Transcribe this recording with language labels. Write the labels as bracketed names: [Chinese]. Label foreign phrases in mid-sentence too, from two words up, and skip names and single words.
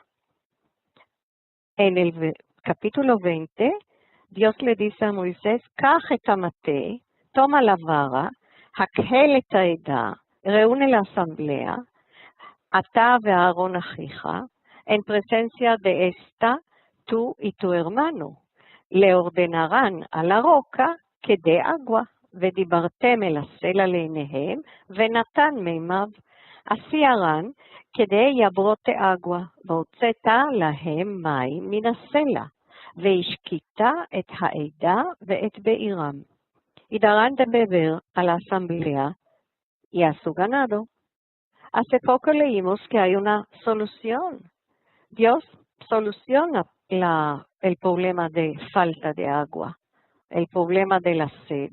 [Spanish] En el capítulo 20, Dios le dice a Moisés, [Hebrew] "קח את המטה, [Spanish] toma la vara, [Hebrew] הקהל את העדה, [Spanish] reúne la asamblea, [Hebrew] אתה ואהרן אחיך, [Spanish] en presencia de esta, tú y tu hermano, le ordenarán a la roca que dé agua, [Hebrew] ודיברתם אל הסלע לעיניהם, ונתן מימיו. [Spanish] así harán [Hebrew] כדי יברותי agua, והוצאת להם מים מן הסלע, והשקית את העדה ואת בעירם. [Spanish] y darán de beber a la asamblea y a su ganado. Hace poco leímos que hay una solución. Dios soluciona el problema de falta de agua, el problema de la sed.